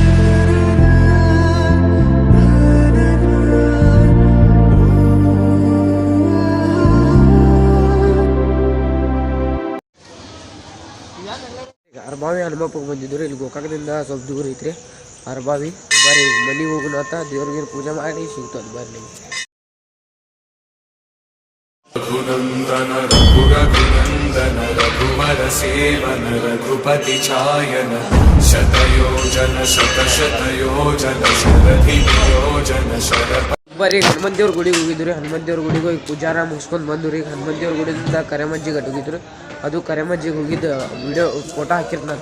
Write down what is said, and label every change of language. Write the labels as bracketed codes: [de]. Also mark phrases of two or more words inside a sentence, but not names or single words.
[kn] ಅರ್ಬಾವಿ ಹನುಮಪ್ಪಗೆ ಬಂದಿದ್ರು. ಇಲ್ಲಿ ಗೋಕಾಕದಿಂದ ಸ್ವಲ್ಪ ದೂರ ಐತ್ರಿ ಅರ್ಬಾವಿ. ಬರ್ರಿ ಮನೆಗೆ ಹೋಗೋಣ ಅಂತ ದೇವ್ರಿಗೆ ಪೂಜೆ ಮಾಡಿ ಸಿಗ್ತದೆ ಬರ್ರಿ. ನಿಮ್ಗೆ रघुनंदन रघुरघुनंदन रघुवर सेवन रघुपति चायन शतयोजन शतशतयोजन शरधि योजन शरप. ಬರ್ರಿ ಹನುಮಂತ ದೇವ್ರ ಗುಡಿಗೆ ಹೋಗಿದ್ರು. ಹನುಮಂತ ದೇವ್ರ ಗುಡಿಗೆ ಹೋಗಿ ಪೂಜಾರ ಮುಗಿಸ್ಕೊಂಡು ಬಂದ್ರು. ಈಗ ಹನುಮಂತ ದೇವ್ರ ಗುಡಿಯಿಂದ ಕರೆಮಜ್ಜಿಗೆ ಹೋಗಿದ್ರು. ಅದು ಕರೆಮಜ್ಜಿಗೆ ಹೋಗಿದ್ದು [en] video photo [kn] ಹಾಕಿರ್ತಂತ.